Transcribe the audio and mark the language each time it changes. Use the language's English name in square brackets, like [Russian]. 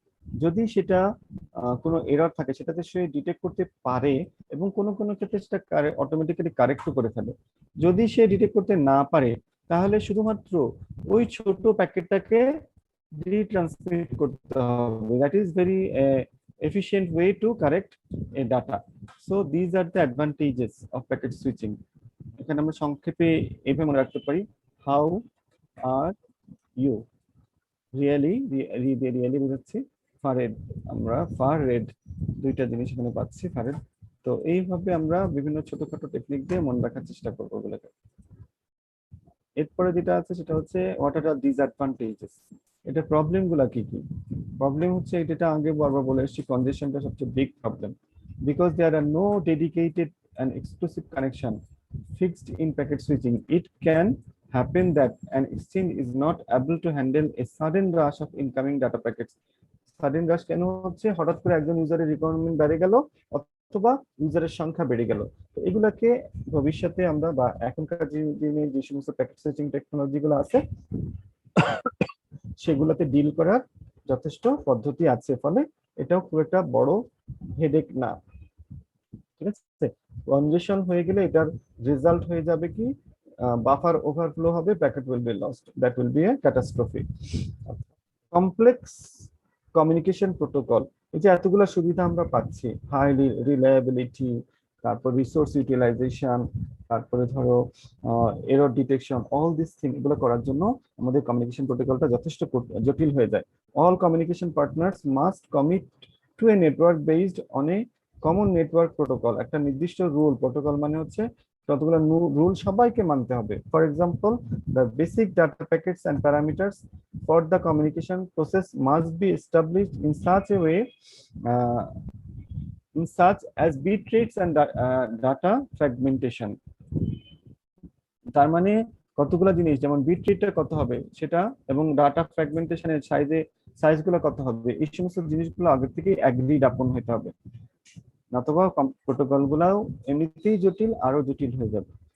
[Bangla] যদি সেটা কোনো এরর থাকে, সেটাতে সে ডিটেক্ট করতে পারে এবং কোনো কোনো ক্ষেত্রে সেটা অটোমেটিক্যালি কারেক্টও করে ফেলে। যদি সে ডিটেক্ট করতে না পারে, তাহলে শুধুমাত্র ওই ছোট প্যাকেটটাকে রিট্রান্সমিট করতে হবে। [English] That is very efficient way to correct a data. So these are the advantages of packet switching. [Bangla] এখানে আমরা সংক্ষেপে এইভাবে মনে রাখতে পারি, [English] how are you really, [Bangla] really বুঝাচ্ছি, ফারেড, আমরা ফার রেড দুইটা জিনিস এখানে পাচ্ছি, ফারেড। তো এইভাবে আমরা বিভিন্ন ছোটখাটো টেকনিক দিয়ে মনে রাখার চেষ্টা করবো ওগুলোকে। এরপরে যেটা আছে সেটা হচ্ছে [English] what are disadvantages, [Bangla] এটা প্রবলেম গুলা কি কি। প্রবলেম হচ্ছে, এটা আগে বারবার বলে এসেছি, কনজেশনটা সবচেয়ে big problem, [English] Because there are no dedicated and exclusive connection fixed in packet switching. It can happen that an exchange is not able to handle a sudden rush of incoming data packets. [Bangla] Sudden রাশ কেন হচ্ছে? হঠাৎ করে একজন ইউজারের requirement বেড়ে গেল অথবা ইউজারের সংখ্যা বেড়ে গেল। তো এগুলাকে ভবিষ্যতে আমরা বা এখনকার দিনে যে সমস্ত প্যাকেট সুইচিং টেকনোলজি গুলো আছে সেগুলোতে ডিল করার যথেষ্ট পদ্ধতি আছে, ফলে এটাও খুব একটা বড় হেডেক না। ঠিক আছে, কনজেশন হয়ে গেলে এটার রেজাল্ট হয়ে যাবে কি, বাফার ওভারফ্লো হবে, [English] Packet will be lost, that will be a catastrophe. [Bangla] Complex communication protocol, এই যে এতগুলো সুবিধা আমরা পাচ্ছি, হাইলি রিলায়েবিলিটি, তারপর রিসোর্স ইউটিলাইজেশন, তারপরে ধরো error detection, [English] all this thing, [Bangla] এগুলো করার জন্য আমাদের কমিউনিকেশন প্রোটোকলটা যথেষ্ট জটিল হয়ে যায়। [English] All communication partners must commit to a network based on a common network protocol. [Bangla] একটা নির্দিষ্ট রুল, প্রোটোকল মানে হচ্ছে কতগুলো রুল সবাইকে মানতে হবে। [English] For example, the basic data packets and parameters for the communication process must be established in such a way, in such as bit rates and data fragmentation. [Bangla] তার মানে কতগুলো জিনিস, যেমন বিট রেটটা কত হবে সেটা, এবং ডাটা ফ্র্যাগমেন্টেশনের সাইজগুলো কত হবে, এই সমস্ত জিনিসগুলো আগে থেকে অ্যাগ্রিড আপন হতে হবে, নতুবা প্রোটোকল গুলাও এমনিতেই জটিল, আরো জটিল হয়ে যাবে।